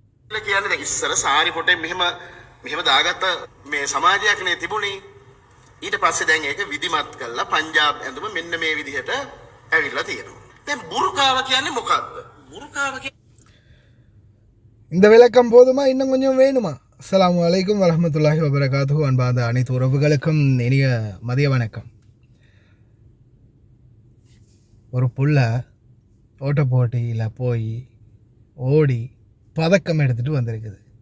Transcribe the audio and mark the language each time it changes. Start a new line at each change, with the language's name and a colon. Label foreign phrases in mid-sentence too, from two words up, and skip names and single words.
Sinhala: කියන්නේ දැන් ඉස්සර සාරි පොටේ මෙහෙම දාගත්ත මේ සමාජයක් නේ තිබුණේ. ඊට පස්සේ දැන් ඒක විධිමත් කළා පංජාබ් ඇඳුම මෙන්න මේ විදිහට ඇවිල්ලා තියෙනවා. දැන් බුර්කාව කියන්නේ මොකක්ද? බුර්කාව
Tamil: இந்த விளக்கம் போதுமா? இன்னும் கொஞ்சம் வேணுமா?
Arabic: السلام عليكم ورحمة الله وبركاته.
Tamil: அன்பார்ந்த அனைத்து உறவுகளுக்கும் இனிய மதிய வணக்கம். ஒரு புள்ள ஓட்ட போட்டியில் போய் ஓடி பதக்கம் எடுத்துகிட்டு வந்திருக்குது.